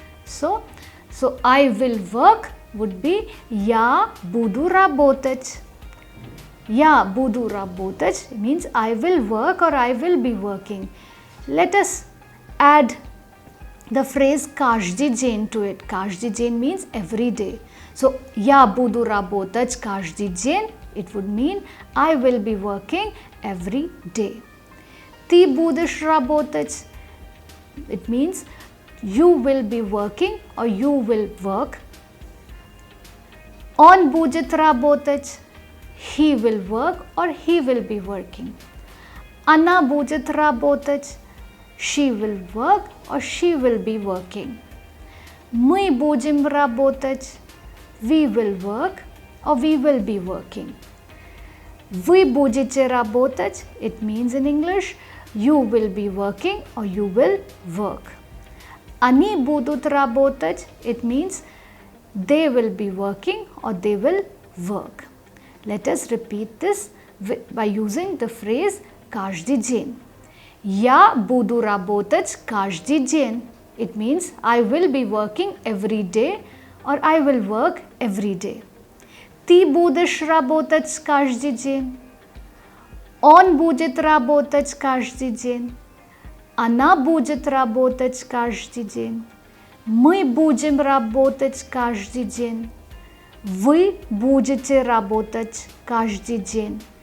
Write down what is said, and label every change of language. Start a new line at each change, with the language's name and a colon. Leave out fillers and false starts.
English: So I will work would be
Russian: я буду работать. Я буду работать
English: means I will work or I will be working. Let us add the phrase
Russian: каждый день
English: to it.
Russian: Каждый день
English: means every day.
Russian: So я буду работать каждый день.
English: It would mean I will be working every day.
Russian: Ты будешь работать.
English: it means you will be working or you will work.
Russian: On будет работать,
English: he will work or he will be working.
Russian: Она будет работать,
English: she will work or she will be working.
Russian: Мы будем работать,
English: we will work or we will be working.
Russian: Вы будете работать,
English: it means in English, you will be working or you will work.
Russian: Они будут работать,
English: it means they will be working or they will work. Let us repeat this by using the phrase
Russian: каждый день. Я буду работать каждый день.
English: It means I will be working every day or I will work every day.
Russian: Ты будешь работать каждый день. Он будет работать каждый день. Она будет работать каждый день. Мы будем работать каждый день. Вы будете работать каждый день.